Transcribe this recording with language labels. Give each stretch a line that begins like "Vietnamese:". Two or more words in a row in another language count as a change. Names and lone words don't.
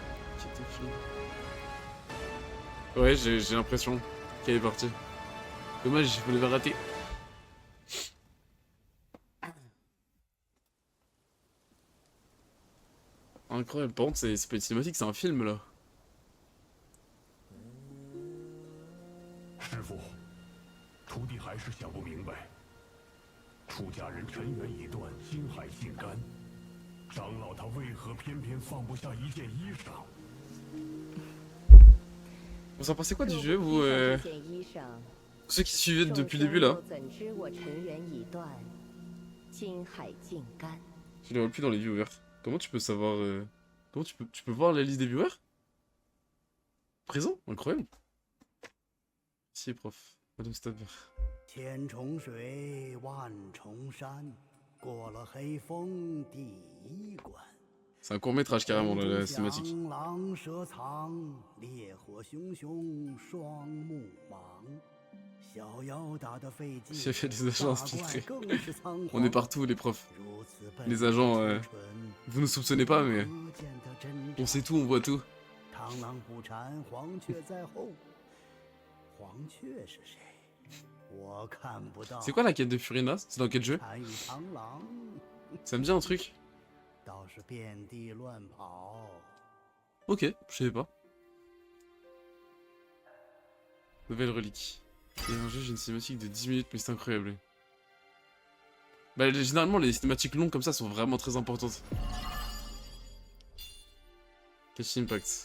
French: Ouais, j'ai l'impression qu'elle est partie. Dommage, je l'avais raté. Incroyable, par contre, c'est pas une cinématique, c'est un film là.
Chinese: 师傅，徒弟还是想不明白，出家人尘缘已断，心还心甘，长老他为何偏偏放不下一件衣裳？
French: Vous en pensez quoi du jeu, vous ceux qui suivaient depuis le début là? Je les vois plus dans les viewers. Comment tu peux savoir comment tu peux voir la liste des viewers? Présent? Incroyable. Si, prof. Madame Stadler.
Chinese: 千重水，万重山，过了黑风第一关。
French: C'est un court métrage carrément la cinématique.
Chinese: 狼蛇藏，烈火熊熊双目盲。小妖打得费劲，
French: S'il y avait des agents infiltrés.
Chinese: 更是仓皇
French: On est partout les profs.
Chinese: 如此笨
French: Les agents,
Chinese: 蠢
French: vous nous soupçonnez pas mais
Chinese: 不见得真
French: on sait tout, on voit tout.
Chinese: 螳螂捕蝉，黄雀在后。黄雀是谁？我看不到。
French: C'est quoi la quête de Furina? C'est dans quel jeu?
Chinese: 单与螳螂
French: Ça me dit un truc.
Chinese: 倒是遍地乱跑。
French: Ok, je savais pas. Nouvelle relique. Et un jeu, j'ai une cinématique de 10 minutes, mais c'est incroyable. Bah, généralement, les cinématiques longues comme ça sont vraiment très importantes. Genshin Impact.